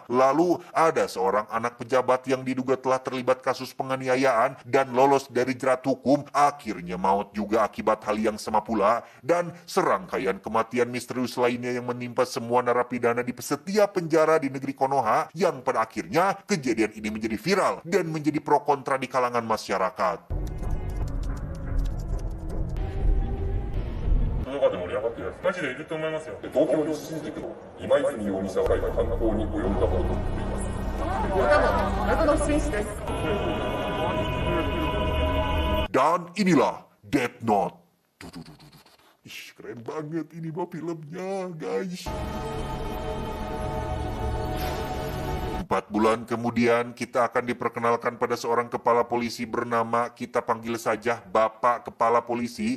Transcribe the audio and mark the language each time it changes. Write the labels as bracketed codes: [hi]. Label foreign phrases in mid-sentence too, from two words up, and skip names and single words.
[id] Lalu ada seorang anak pejabat yang diduga telah terlibat kasus penganiayaan dan lolos dari jerat hukum, akhirnya maut juga akibat hal yang sama pula, dan serangkaian kematian misterius lainnya yang menimpa semua narapidana di setiap penjara di negeri Konoha, yang pada akhirnya kejadian ini menjadi viral dan menjadi pro kontra di kalangan masyarakat. [ja] どこかで盛り上がってるやつマジでいると思いますよ。東京西新宿の今泉容疑者が犯行に及んだものと思っています。 [id] Dan inilah Death Note. Ih, keren banget ini mah filmnya, guys. 4 bulan kemudian kita akan diperkenalkan pada seorang kepala polisi bernama, kita panggil saja Bapak Kepala Polisi.